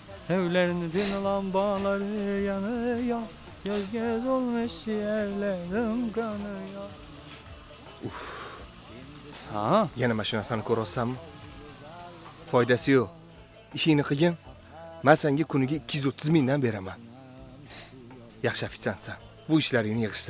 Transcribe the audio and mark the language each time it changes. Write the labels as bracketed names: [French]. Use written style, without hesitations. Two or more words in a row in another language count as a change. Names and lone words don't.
[Turkish] Evlerini din lambaları yanıyor. Göz göz olmuş yerlerim kanıyor. Ha? [Uzbek] Yana mashinasini ko'rolsammi? Foydasi yo'q. Ishingni qilgin. Men senga kuniga 230 mingdan beraman. Yaxshi ofitsiantsan. Bu ishlaringni yig'ishtir.